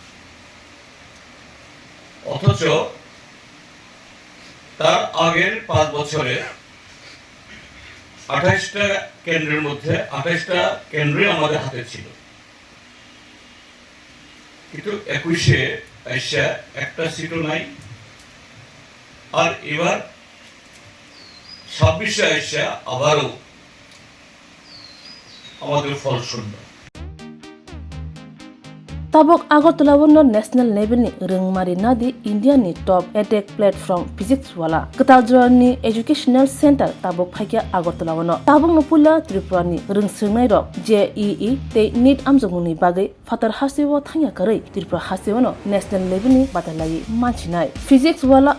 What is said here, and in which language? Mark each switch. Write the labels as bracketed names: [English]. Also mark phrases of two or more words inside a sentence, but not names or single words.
[Bangla] অথচ তার আগের 5 বছরে 28টা কেন্দ্রের মধ্যে 28টা কেন্দ্রে আমাদের হাতে ছিল। কিন্তু 21-এ এসে একটা সিটও নাই। আর এবার 26-এ এসে আবারও আমাদের ফল শূন্য। [Kok Borok] Tabok Agartala wono [English] national level [Kok Borok] ni rengmari nadi India ni [English] top edtech platform [Kok Borok] physics wala Kataljoa ni [English] educational center [Kok Borok] tabok phaikia Agartala wono tabok nopula Tripura ni rengsirnai rok JEE te NEET amjongni bagai fatar hasewo thangya karai Tripura hasewono [English] national level [Kok Borok] ni batalai manchinai physics wala